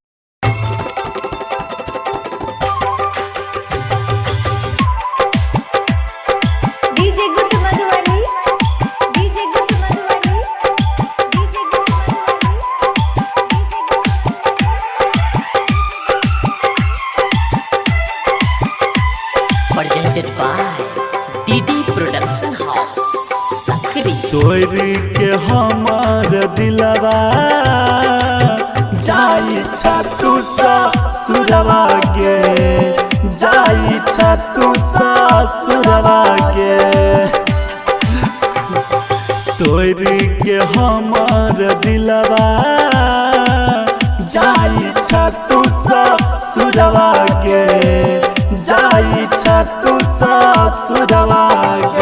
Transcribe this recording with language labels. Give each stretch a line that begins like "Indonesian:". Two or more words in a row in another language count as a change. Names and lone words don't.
English: डीजे गुड मधुबनी, डीजे गुड मधुबनी, डीजे गुड मधुबनी, presented by DD Production House Sakri.
Maithili: तोर के हमार दिलवा जाई छतु ससुरवा गे, जाई छतु ससुरवा गे। तोर के हमार दिलवा जाई छतु ससुरवा गे, जाई छतु ससुरवा गे।